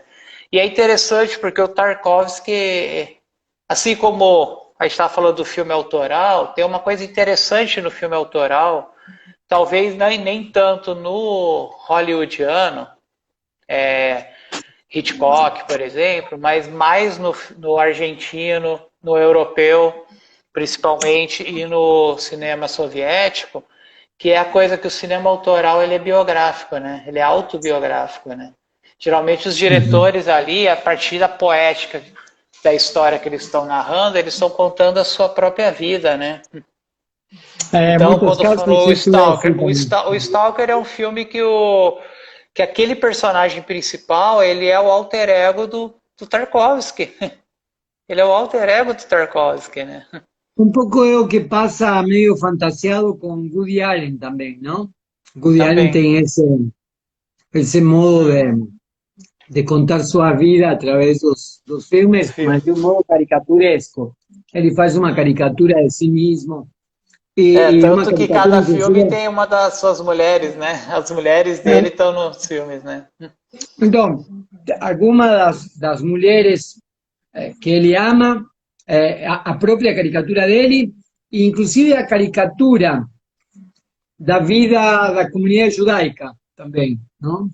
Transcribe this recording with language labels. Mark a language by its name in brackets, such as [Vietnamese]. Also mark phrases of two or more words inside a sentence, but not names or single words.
[Portuguese] E é interessante porque o Tarkovsky, assim como a gente estava falando do filme autoral, tem uma coisa interessante no filme autoral, talvez nem tanto no hollywoodiano, Hitchcock, por exemplo, mas mais no argentino, no europeu, principalmente, e no cinema soviético, que é a coisa que o cinema autoral ele é biográfico, né? Ele é autobiográfico, né? Geralmente os Ujú. diretores ali, a partir da poética da história que eles estão narrando, eles estão contando a sua própria vida, né? [Spanish] En [Portuguese] Então, [Spanish] muchos [Portuguese] quando [Spanish] casos [Portuguese] for o [Spanish] eso es así [Portuguese] Stalker, [Spanish] también. [Portuguese] O Stalker é um filme que aquele personagem principal, ele é o alter ego do Tarkovsky. Ele é o alter ego do Tarkovsky, né? [Spanish] Un poco es lo que pasa medio fantasiado con Woody Allen también, ¿no? Woody Allen [Portuguese] Também. [Spanish] tiene ese modo de contar su vida a través dos [Portuguese] Dos filmes, mas de filmes. [Spanish] un modo caricaturesco. Él hace una caricatura de sí mismo [Portuguese] É, [Spanish] y una [Portuguese] tanto que [Spanish] caricatura [Portuguese] cada filme inclusive. tem uma das suas mulheres, né? As mulheres dele estão nos filmes, né? Então, algumas das mulheres que ele ama, a própria caricatura dele, e inclusive a caricatura da vida da comunidade judaica também, não?